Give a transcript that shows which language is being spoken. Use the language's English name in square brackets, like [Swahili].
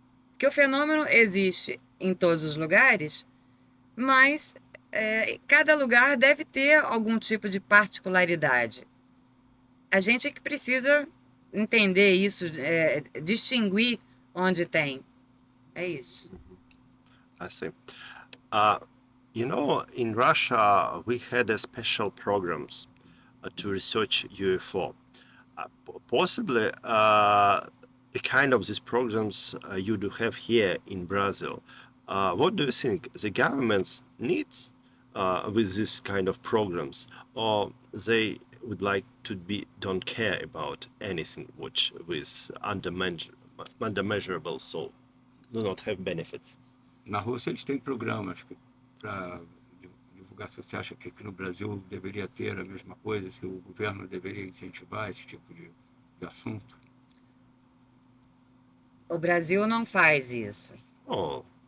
[Portuguese] Porque o fenômeno existe em todos os lugares, mas cada lugar deve ter algum tipo de particularidade. A gente é que precisa entender isso, distinguir onde tem. É isso. [English] I see. Uh, in Russia, we had a special programs to research UFO. Possibly, a kind of these programs you do have here in Brazil. What do you think the governments needs with this kind of programs, or they would like to don't care about anything which with undermeasurable, so do not have benefits? [Portuguese] Na Rússia eles têm programas para divulgar. Se você acha que aqui no Brasil deveria ter a mesma coisa, se o governo deveria incentivar esse tipo de assunto? O Brasil não faz isso. Oh,